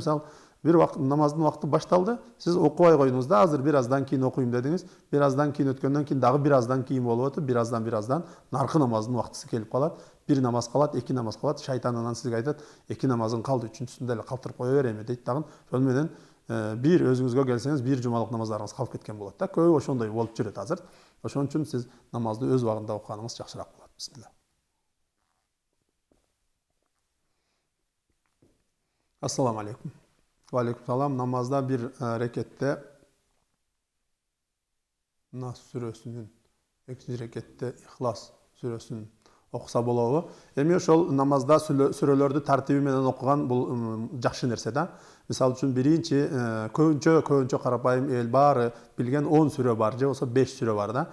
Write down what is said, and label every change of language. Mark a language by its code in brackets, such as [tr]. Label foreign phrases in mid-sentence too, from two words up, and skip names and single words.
[ky] Мисалы, бир намаздын убакыты башталды, сиз окубай койдуңуз да, азыр бир аздан кийин окуйм дедиңиз, бир аздан кийин өткөндөн кийин дагы бир аздан кийин болуп атып, бир аздан наркы намаздын убактысы келип калат. Бир намаз калат, эки намаз калат, шайтан анан сизге айтат, эки намазың калды, үчүнчүсүндө эле калтырып кое берейинби дейт дагы. Ошон менен бир өзүңүзгө келсеңиз, бир жумалык намаздарыңыз калып кеткен болот да. Көбү ошондой болуп жүрөт азыр. Ошон үчүн сиз намазды өз убагында окуганыңыз жакшыраак болот. [ar] بسم الله. السلام عليكم. وعليكم السلام. [ky] Намазда бир рекетте Нас сүрөсүнүн, экинчи рекетте Ихлас сүрөсүнүн окуса болобу? Эми ошол намазда сүрөлөрдү тартиби менен окуган бул жакшы нерсе да. Мисалы үчүн биринчи көбүнчө карапайым эл баары билген 10 сүрө бар, же болсо 5 сүрө бар да.